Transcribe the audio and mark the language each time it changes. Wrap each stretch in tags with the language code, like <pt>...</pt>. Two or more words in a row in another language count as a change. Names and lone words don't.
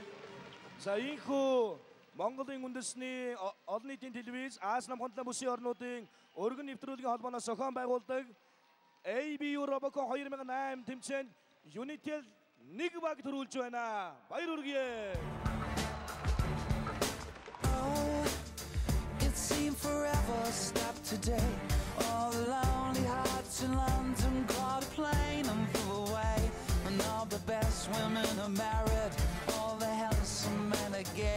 <mn>За, ийхүү Монголын үндэсний олон нийтийн телевиз Аз намхан далайн бүсийн орнуудын өргөн нэвтрүүлгийн холбооноос зохион байгуулдаг ABU Robocon 2008 тэмцээнд United 1 баг төрүүлж байна. Баяр хүргэе.</mn> <en>It seemed forever stopped today. All the lonely hearts in London caught a plane and flew away. And all the best women are married. All the handsome men are gay.</en>